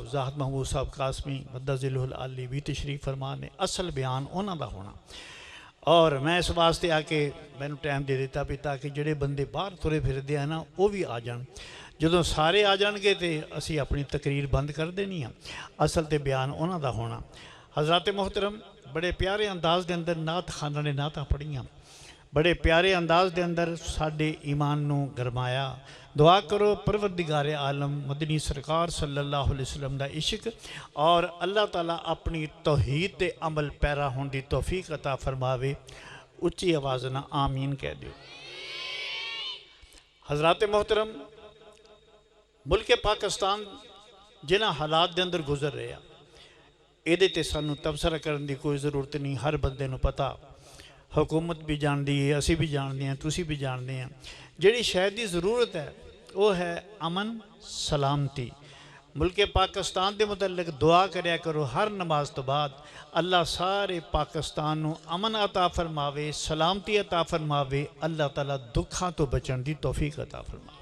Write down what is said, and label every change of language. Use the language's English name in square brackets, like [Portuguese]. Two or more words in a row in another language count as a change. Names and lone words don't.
[Punjabi] زاہد محمود صاحب قاسمی [Arabic] مدظلہ العالی [Punjabi] بھی تشریف فرمانے، اصل بیان انہاں دا ہونا، اور میں اس واسطے آ کے میں نے ٹائم دے دیتا بھی تاکہ جڑے بندے باہر ترے پھر دے ہیں نا وہ بھی آ جان، جدوں سارے آ جان گے تے اسی اپنی تقریر بند کر دینی ہیں، اصل تے بیان انہاں دا ہونا۔ حضرات محترم، بڑے پیارے انداز دے اندر نعت خانہ نے نعتاں پڑھیاں، بڑے پیارے انداز دے اندر ساڈے ایمان نو گرمایا۔ دعا کرو پروردگار عالم مدنی سرکار [Arabic] صلی اللہ علیہ وسلم [Punjabi] دا عشق اور اللہ تعالیٰ اپنی توحید تے عمل پیرا ہون دی توفیق عطا فرماوے۔ اچھی آواز نہ آمین کہہ دیو۔ حضرات محترم، ملک پاکستان جنہ حالات دے اندر گزر رہے ہیں، ایدے تے سانو تبصرہ کرن دی کوئی ضرورت نہیں، ہر بندے نو پتا، حکومت بھی جان دی ہے، اسی بھی جان دی ہیں، تسی بھی جان دی ہیں۔ جڑی شاید دی ضرورت ہے وہ ہے امن سلامتی۔ ملک پاکستان دے متعلق دعا کریا کرو ہر نماز تو بعد، اللہ سارے پاکستان نو امن عطا فرماوے، سلامتی عطا فرماوے، اللہ تعالیٰ دکھاں تو بچن دی توفیق عطا فرماوے۔